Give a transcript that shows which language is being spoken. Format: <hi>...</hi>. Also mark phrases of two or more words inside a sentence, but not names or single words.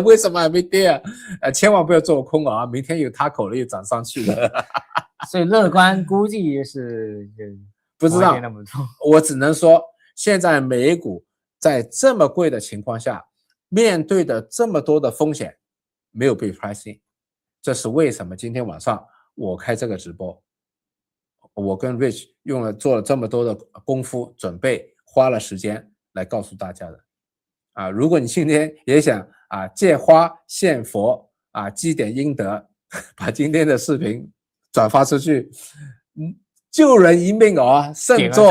<zh>為什麼還沒跌啊？千萬不要做空啊！明天有他口了又漲上去了。所以樂觀估計是。不知道，我只能說，現在美股在這麼貴的情況下，面對的這麼多的風險，沒有被</zh> <en>price in，</en> <zh>這是為什麼今天晚上我開這個直播，我跟 Rich 做了這麼多的功夫準備，花了時間來告訴大家的。如果你今天也想借花獻佛積點陰德，把今天的視頻轉發出去，救人一命哦，勝作</zh>